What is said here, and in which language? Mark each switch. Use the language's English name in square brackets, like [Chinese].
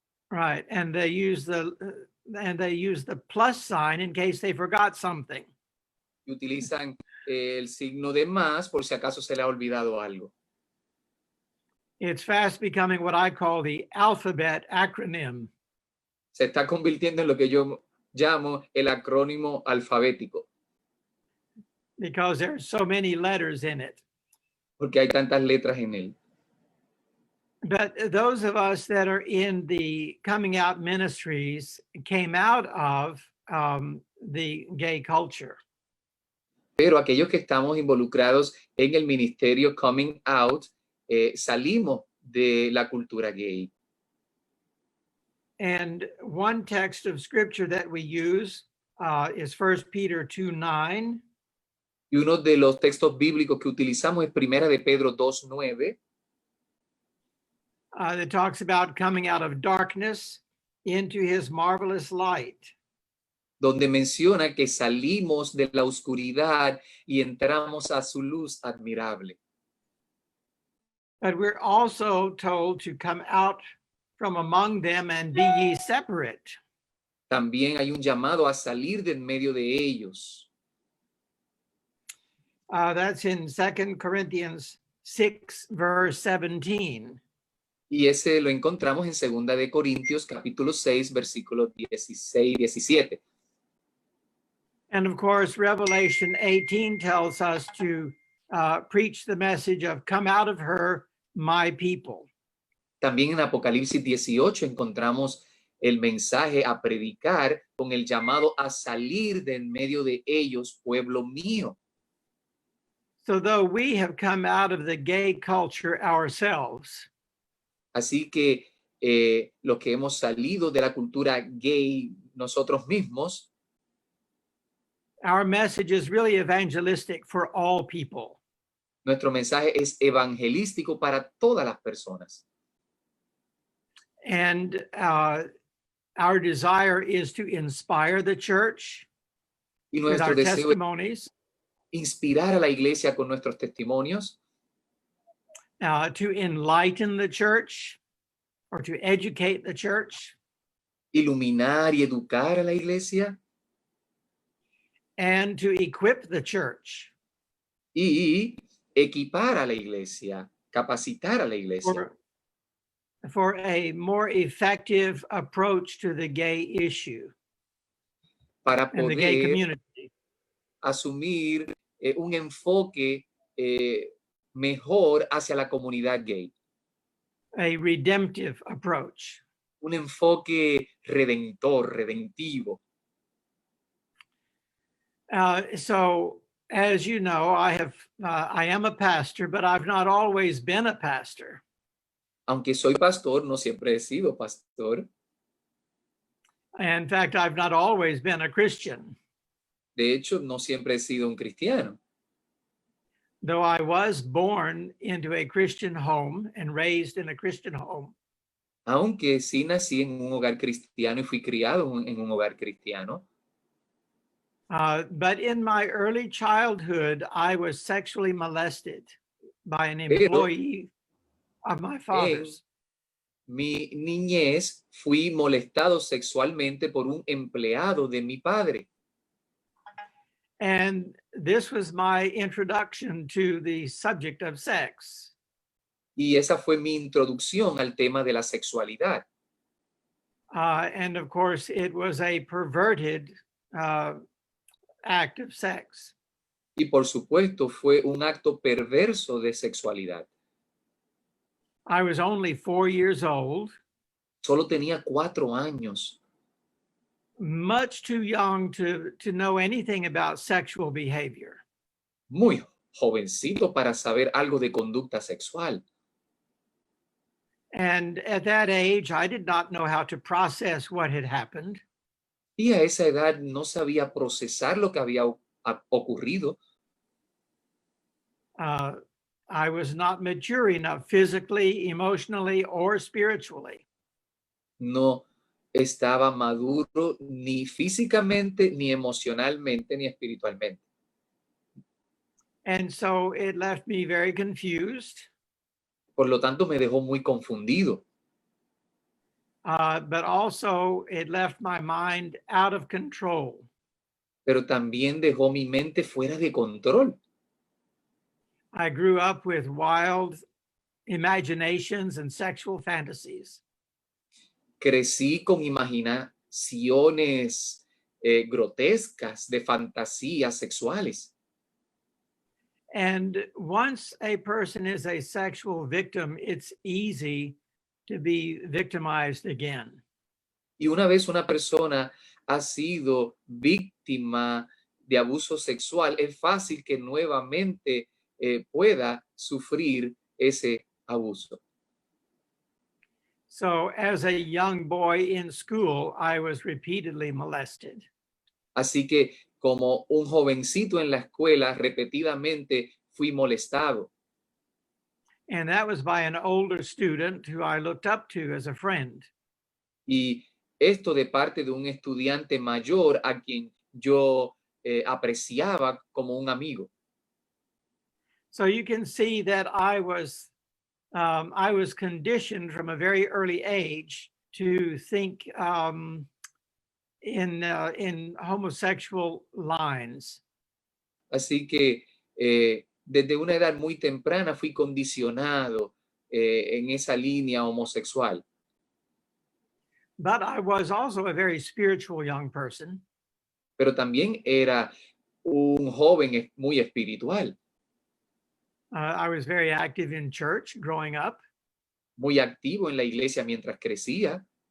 [English] Right, and they use the plus sign in case they forgot something. [Spanish] Y utilizan el signo de más por si acaso se le ha olvidado algo. [English] It's fast becoming what I call the alphabet acronym. [Spanish] Se está convirtiendo en lo que yo llamo el acrónimo alfabético, [English] Because there are so many letters in it. [Spanish] porque hay tantas letras en él. [English] But those of us that are in the coming out ministries came out of the gay culture. [Spanish] Pero aquellos que estamos involucrados en el ministerio Coming Out, salimos de la cultura gay. [English] And one text of scripture that we use is 1 Peter 2:9. [Spanish] Y uno de los textos bíblicos que utilizamos es Primera de Pedro 2:9, [English] that talks about coming out of darkness into his marvelous light. [Spanish] donde menciona que salimos de la oscuridad y entramos a su luz admirable. [English] But we're also told to come out from among them and be ye separate. [Spanish] También hay un llamado a salir de en medio de ellos. [English] That's in 2 Corinthians 6, verse 17. [Spanish] Y ese lo encontramos en 2 de Corintios, capítulo 6, versículos 16 y 17. [English] And of course, Revelation 18 tells us to preach the message of come out of her, my people. [Spanish] También en Apocalipsis 18 encontramos el mensaje a predicar con el llamado a salir de en medio de ellos, pueblo mío. [English] So though we have come out of the gay culture ourselves, [Spanish] Así que los que hemos salido de la cultura gay nosotros mismos, [English] our message is really evangelistic for all people. [Spanish] nuestro mensaje es evangelístico para todas las personas. [English] And our desire is to inspire the church [Spanish] Y [English] with [Spanish] nuestro [English] our [Spanish] deseo es [English] testimonies, [Spanish] inspirar a la iglesia con nuestros testimonios, [English] to enlighten the church or to educate the church, [Spanish] iluminar y educar a la iglesia [English] and to equip the church [Spanish] y equipar a la iglesia, capacitar a la iglesia [English] for a more effective approach to the gay issue [Spanish] para [English] and the gay [Spanish] poder [English] community. [Spanish] asumir un enfoque mejor hacia la comunidad gay, [English] A redemptive approach. [Spanish] un enfoque redentor, redentivo. [English] So, as you know, I am a pastor, but I've not always been a pastor. [Spanish] Aunque soy pastor, no siempre he sido pastor. [English] In fact, I've not always been a Christian, [Spanish] De hecho, no siempre he sido un cristiano. [English] though I was born into a Christian home and raised in a Christian home. [Spanish] Aunque sí nací en un hogar cristiano y fui criado en un hogar cristiano. [English] But in my early childhood, I was sexually molested by an employee of my father's. [Spanish] Mi niñez fui molestado sexualmente por un empleado de mi padre. [English] And this was my introduction to the subject of sex. [Spanish] Y esa fue mi introducción al tema de la sexualidad. [English] And of course, it was a perverted act of sex. [Spanish] Y por supuesto, fue un acto perverso de sexualidad. [English] I was only 4 years old, [Spanish] Solo tenía 4 años, [English] much too young to know anything about sexual behavior. [Spanish] muy jovencito para saber algo de conducta sexual. [English] And at that age, I did not know how to process what had happened. [Spanish] Y a esa edad no sabía procesar lo que había ocurrido. [English] I was not mature enough physically, emotionally, or spiritually. [Spanish] No estaba maduro ni físicamente, ni emocionalmente, ni espiritualmente. [English] And so it left me very confused, [Spanish] Por lo tanto, me dejó muy confundido. [English] but also it left my mind out of control. [Spanish] Pero también dejó mi mente fuera de control. [English] I grew up with wild imaginations and sexual fantasies. [Spanish] Crecí con imaginaciones grotescas de fantasías sexuales. [English] And once a person is a sexual victim, it's easy to be victimized again. [Spanish] Y una vez una persona ha sido víctima de abuso sexual, es fácil que nuevamente pueda sufrir ese abuso. [English] So as a young boy in school, I was repeatedly molested. [Spanish] Así que como un jovencito en la escuela, repetidamente fui molestado. [English] And that was by an older student who I looked up to as a friend. [Spanish] Y esto de parte de un estudiante mayor a quien yo apreciaba como un amigo. [English] So you can see that I was conditioned from a very early age to think in homosexual lines. [Spanish] Así que desde una edad muy temprana fui condicionado en esa línea homosexual. [English] But I was also a very spiritual young person. [Spanish] Pero también era un joven muy espiritual, [English] I was very active in church growing up. [Spanish] muy activo en la iglesia mientras crecía.